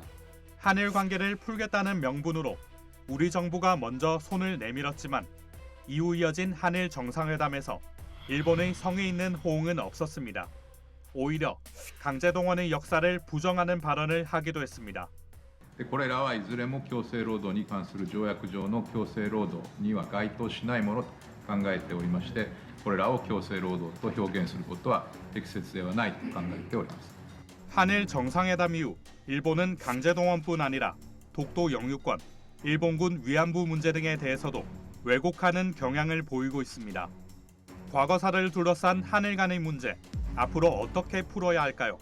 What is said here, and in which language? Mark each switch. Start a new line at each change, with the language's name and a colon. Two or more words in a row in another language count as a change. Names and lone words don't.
Korean: 한일 관계를 풀겠다는 명분으로 우리 정부가 먼저 손을 내밀었지만 이후 이어진 한일 정상회담에서 일본의 성의 있는 호응은 없었습니다. 오히려 강제동원의 역사를 부정하는 발언을 하기도 했습니다.
Japanese: でこれらはいずれも強制労働に関する条約上の強制労働には該当しないものと考えておりまして、これらを強制労働と表現することは適切ではないと考えております。
Korean: 한일 정상회담 이후 일본은 강제동원뿐 아니라 독도 영유권, 일본군 위안부 문제 등에 대해서도 왜곡하는 경향을 보이고 있습니다. 과거사를 둘러싼 한일 간의 문제, 앞으로 어떻게 풀어야 할까요?